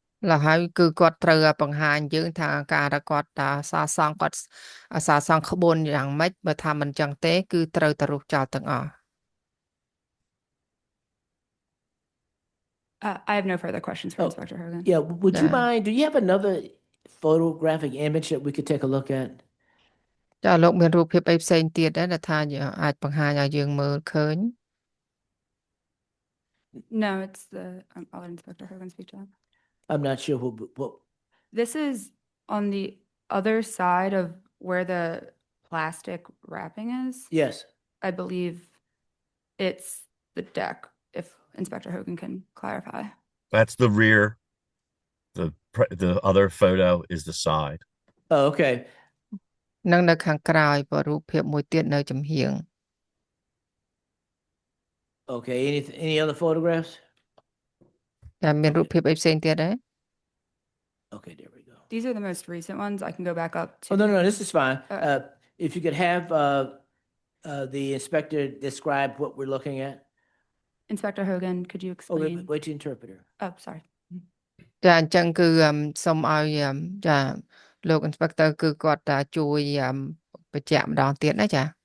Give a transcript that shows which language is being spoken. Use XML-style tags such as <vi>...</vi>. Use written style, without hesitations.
<km>ឡើយហើយគឺគាត់ត្រូវបង្ហាញយើងថាការដែលគាត់សាសង់គាត់សាសង់ក្បួនយ៉ាងម៉េចបើថាមិនចឹងទេគឺត្រូវតែរុះចោលទាំងអស់</km> <en>I have no further questions for Inspector Hogan. Yeah, would you mind, do you have another photographic image that we could take a look at?</en> <km>ចាលោកមានរូបភាពអីផ្សេងទៀតដែរដែលថាអាចបង្ហាញឲ្យយើងមើលឃើញ</km> <en>No, it's the I'll let Inspector Hogan speak to that. I'm not sure what. This is on the other side of where the plastic wrapping is. Yes. I believe it's the deck, if Inspector Hogan can clarify. That's the rear. The other photo is the side. Oh, okay.</en> <km>នឹងនៅខាងក្រោយបើរូបភាពមួយទៀតនៅចំហៀង</km> <en>Okay, any other photographs?</en> <km>តែមានរូបភាពអីផ្សេងទៀតដែរ</km> <en>Okay, there we go. These are the most recent ones. I can go back up to. Oh, no, this is fine. If you could have the inspector describe what we're looking at. Inspector Hogan, could you Oh, explain? wait to interpreter. Oh, sorry.</en> <km>ចាអញ្ចឹងគឺសូមឲ្យចាលោក inspector គឺគាត់ជួយបញ្ជាក់ម្ដងទៀតណាចា</km>